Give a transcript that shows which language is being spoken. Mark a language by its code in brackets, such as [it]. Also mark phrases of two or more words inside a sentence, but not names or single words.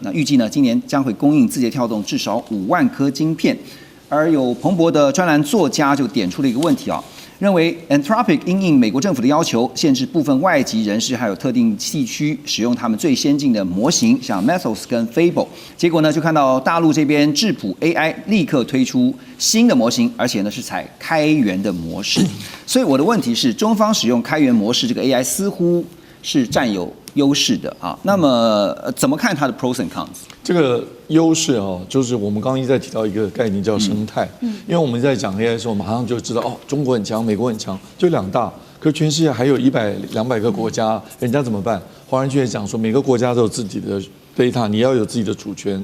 [zh] 那預計呢，今年將會供應字節跳動至少5萬顆晶片。而有彭博的專欄作家就點出了一個問題啊。認為 Anthropic 因應美國政府的要求，限制部分外籍人士還有特定地區使用他們最先進的模型，像 Mythos 跟 Fable。結果呢，就看到大陸這邊智譜 AI 立刻推出新的模型，而且呢是採開源的模式。所以我的問題是，中方使用開源模式，這個 AI 似乎是占有優勢的啊。那麼怎麼看它的 [en] pros and cons？ [zh] 這個優勢哦，就是我們剛剛一直在提到一個概念叫生態。因為我們在講 AI 的時候，馬上就知道哦，中國很強，美國很強，就2大。可是全世界還有100、200個國家，人家怎麼辦？華人區也講說，每個國家都有自己的 data， 你要有自己的主權。